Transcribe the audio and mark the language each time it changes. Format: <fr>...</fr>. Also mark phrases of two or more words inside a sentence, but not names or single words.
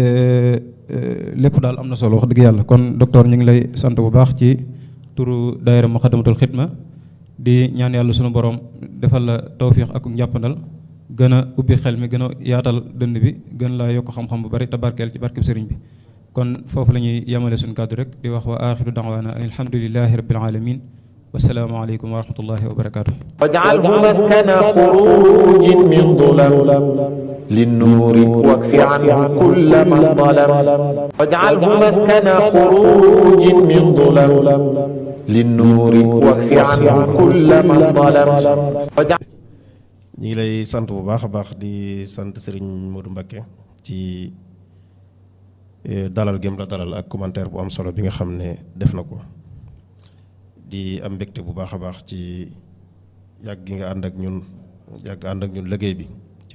<wo>lépp daal am na solo wax dëgg yàlla kon docteur ñu ngi lay sant bu baax ci turu daayira Muxaddamatul Xidma di ñaan yàlla sunu borom defal la tawfiix ak njàppandal gën a ubbi xel mi gën a yaatal dënd bi gën laa yokk xam-xam bu bari te barkeel ci barkeb sëriñ bi kon foofu la ñuy yemale suñu kàddu rek di wax</wo> <ar>وآخر دعوانا الحمد لله رب العالمين والسلام عليكم ورحمة الله وبركاته. واجعله مسكن خروج من ظلم للنور واكف عنه كل من ظلم واجعله مسكن خروج من ظلم للنور واكف عنه كل من ظلم</ar> <wo>ñi ngi lay sant bu baax a baax di sant Serigne Modou Mbacké ci dalal gém la dalal ak commentaire bu am solo bi nga xam ne def na ko di am mbégte bu baax a baax ci yàgg gi nga ànd ak ñun liggéey bi ci</wo>